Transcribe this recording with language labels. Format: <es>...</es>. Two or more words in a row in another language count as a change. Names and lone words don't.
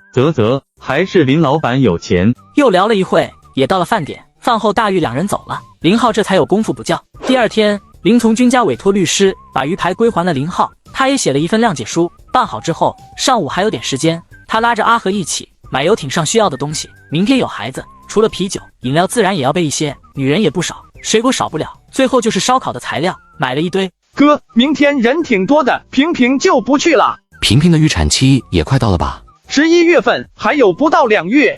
<zh>嘖，還是林老闆有錢。又聊了一會，也到了飯點。飯後大玉2人走了，林浩這才有功夫補覺。第二天，林從軍家委託律師把魚排歸還了林浩，他也寫了一份諒解書。辦好之後，上午還有點時間，他拉着阿和一起買遊艇上需要的東西。明天有孩子，除了啤酒、飲料自然也要備一些，女人也不少，水果少不了，最後就是燒烤的材料，買了一堆。哥，明天人挺多的，平平就不去了。平平的預產期也快到了吧？11月份還有不到2月。</zh>